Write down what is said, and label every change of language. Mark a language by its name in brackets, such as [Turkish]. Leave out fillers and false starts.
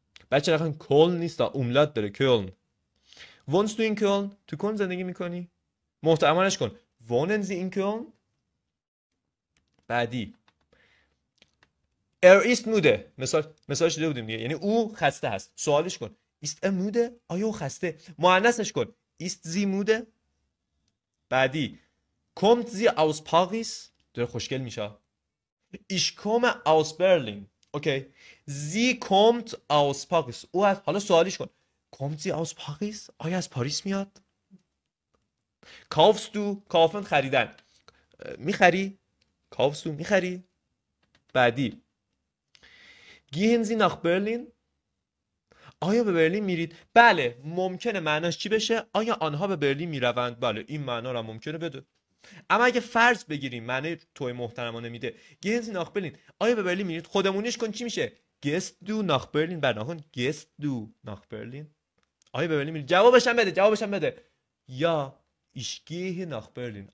[Persian] بچه رقم کلن نیست، اوملات داره، کلن. وونس تو این کلن، تو کلن زندگی میکنی؟ محترمانش کن. [German] وونن زی این کلن. [Persian] بعدی ایست موده. مثالش دیده بودیم دیگه، یعنی او خسته هست. سوالش کن ایست موده، آیا او خسته؟ مؤنثش کن [German] ایست زی موده. [Persian] بعدی [German] kommt sie aus Paris. [Persian] داره خوشگل میشه. [German] ich komme aus Berlin. [Persian] اوکی. [German] sie kommt aus Paris. [Persian] او از حالا سوالیش کن [German] kommt sie aus Paris. [Persian] آیا از پاریس میاد؟ [German] kaufst du. [Persian] kaufen خریدن، میخری؟ [German] kaufst du [Persian] میخری. بعدی [German] gehen sie nach Berlin. [Persian] آیا به برلین میرید؟ بله. ممکنه معناش چی بشه؟ آیا آنها به برلین میروند؟ بله این معنا رو ممکنه بده. اما اگه فرض بگیریم معنی توی محترمانه میده، [German] گهن زی ناخ برلین، [Persian] آیا به برلین میرید؟ خودمونیش کن چی میشه؟ [German] گست دو ناخ برلین. [Persian] بعد نکن [German] گست دو ناخ برلین. [Persian] آیا به برلین میرید؟ جوابش هم بده. یا [German] ich gehe nach Berlin.